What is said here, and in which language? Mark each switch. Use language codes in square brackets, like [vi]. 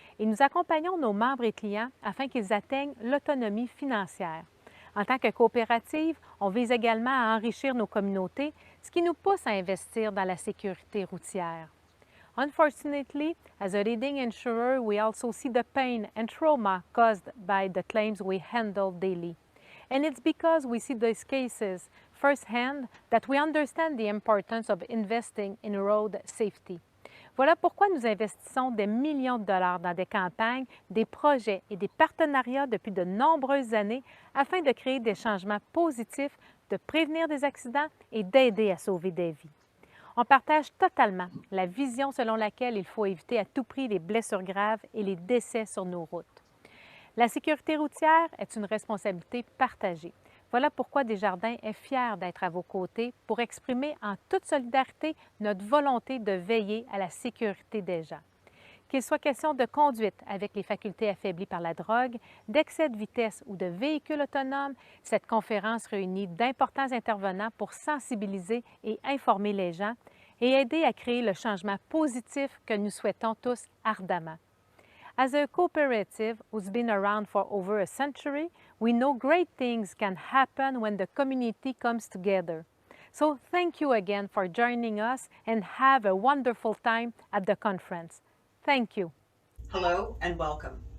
[fr] Et nous accompagnons nos membres et clients afin qu'ils atteignent l'autonomie financière. En tant que coopérative, on vise également à enrichir nos communautés, ce qui nous pousse à investir dans la sécurité routière. [en] Unfortunately, as a leading insurer, we also see the pain and trauma caused by the claims we handle daily. And it's because we see these cases firsthand that we understand the importance of investing in road safety. [fr] Voilà pourquoi nous investissons des millions de dollars dans des campagnes, des projets et des partenariats depuis de nombreuses années afin de créer des changements positifs, de prévenir des accidents et d'aider à sauver des vies. On partage totalement la vision selon laquelle il faut éviter à tout prix les blessures graves et les décès sur nos routes. La sécurité routière est une responsabilité partagée. Voilà pourquoi Desjardins est fier d'être à vos côtés pour exprimer en toute solidarité notre volonté de veiller à la sécurité des gens. Qu'il soit question de conduite avec les facultés affaiblies par la drogue, d'excès de vitesse ou de véhicules autonomes, cette conférence réunit d'importants intervenants pour sensibiliser et informer les gens et aider à créer le changement positif que nous souhaitons tous ardemment. [en] As a cooperative who's been around for over a century, we know great things can happen when the community comes together. So thank you again for joining us and have a wonderful time at the conference. Thank you. Hello and welcome.